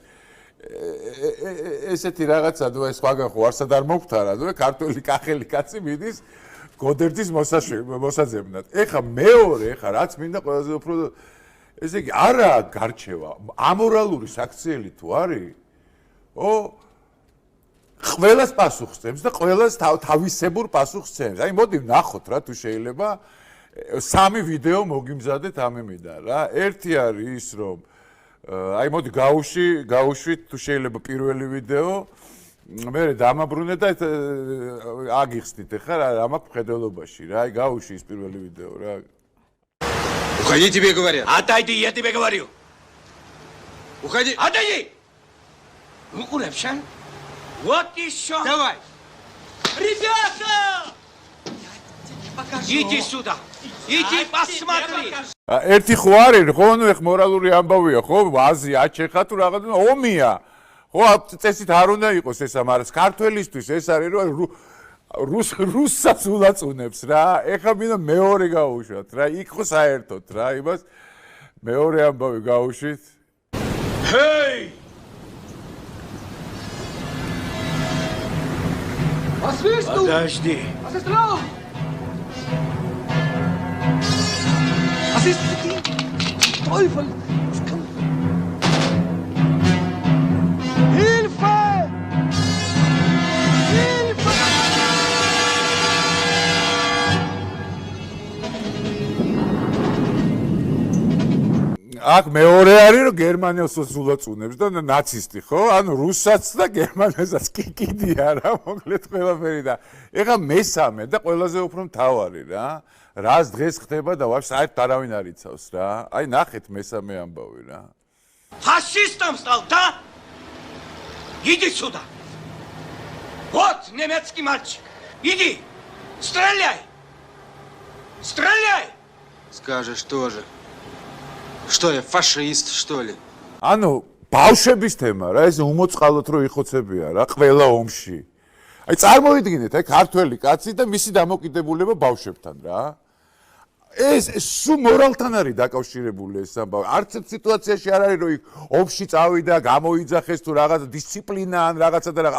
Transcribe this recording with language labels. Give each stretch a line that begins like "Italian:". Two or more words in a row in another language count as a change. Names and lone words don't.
Georgian: ესეთი რაღაცა ნუ ეს სხვაგან ხო არსად არ მოგხვდარა ნუ ქართველი კახელი კაცი მიდის გოდერძის მოსაძებნად ეხა მეორე ეხა რაც მინდა ყველაზე უფრო ესე იგი არა გარჩევა ამორალური საქციელი თუ არის ო ყველას პასუხს წემს და ყველას თავისებურ პასუხს წემს აი მოდი ვნახოთ რა თუ შეიძლება სამი ვიდეო მოგიმზადეთ ამ იმიდან რა. ერთი არის ის რომ აი მოდი გავუშვით თუ შეიძლება პირველი ვიდეო. მე დამაბრუნე და აგიხსნით ახლა რა მაქვს მხედველობაში რა. აი გავუშვი ის პირველი ვიდეო რა.
Russian: Уходи, тебе говорят. Отойди, я тебе говорю. Уходи. Отойди. Ну, Курепшан. Вот еще. Давай. Ребята! Иди сюда. Иди посмотри.
Georgian: ერთი ხო არის ხო ნუ ეხ მორალური ამბავია ხო ვაზი აჩეხა თუ რაღაც ომია ხო წესით არ უნდა იყოს ეს ამას ქართველისთვის ეს არის რომ რუსსაც ულაწუნებს რა ეხა მინდა მეორე გაუშვათ რა იქ ხო საერთოდ რა იმას მეორე ამბავი გაუშვით
German: Hey! Was willst du?
Russian: Подожди.
German: Was ist los? Was ist mit dir? Teufel! Was kann... Hilfe! Hilfe!
Georgian: აქ მეორე არის რომ გერმანელს ულაწუნებს და ნაცისტი ხო? ანუ რუსსაც და გერმანელსაც კიდია რა მოკლედ ყველაფერი და ეხა მესამე და ყველაზე უფრო მთავარი რა რას დღეს ხდება და ვარ საერთოდ არავინ არ იცავს რა. აი ნახეთ მესამე ამბავი რა.
Russian: Фашистом стал, да? Иди сюда. Вот немецкий мальчик. Иди. Стреляй. Стреляй. Скажешь тоже. Что я, фашист, что ли?
Georgian: ანუ ბავშვების თემა რა ეს უმოწყალოდ რო იხოცებია რა ყველა ომში. აი წარმოიდგინეთ აი ქართველი კაცი და მისი დამოკიდებულება ბავშვებთან რა. ეს სულ მორალთან არის დაკავშირებული ეს ამბავი. არც ერთ სიტუაციაში არ არის რომ იქ ომში წავიდა, გამოიძახეს თუ რაღაცა დისციპლინა ან რაღაცა და რა.